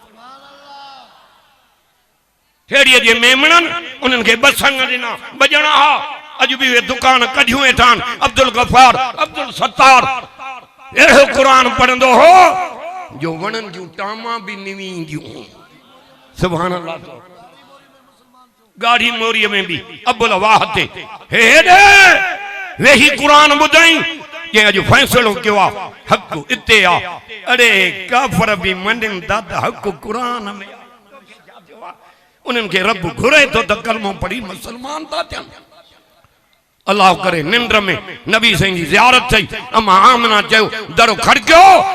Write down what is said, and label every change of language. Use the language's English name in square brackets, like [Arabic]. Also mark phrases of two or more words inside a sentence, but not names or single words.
[Sindhi] हेड़ीअ जे मेमणन उन्हनि खे बसंग ॾिना बजणा हा अॼु बि वे दुकान कढियूं वेठान अब्दुल गफ़ार अब्दुल सत्तार अहिड़ो कुरान पढ़ंदो हो जो वणनि जूं टामा भी निवी ईंदियूं [Arabic] سبحان الله. [Sindhi] गाड़ी मोरी में भी अबुल वाह ते हेडे वेही कुरान ॿुधाई जे अॼु फ़ैसिलो कयो आ हक़ इते आ अरे काफ़र भी मञनि था त हक़ कुरान में उन्हनि खे रब घुरे थो त कलमो पढ़ी मुसलमान था थियनि अल्लाह करे निंड में नबी साईं जी ज़ियारत थई अम्मा आमना चयो दरो खड़कियो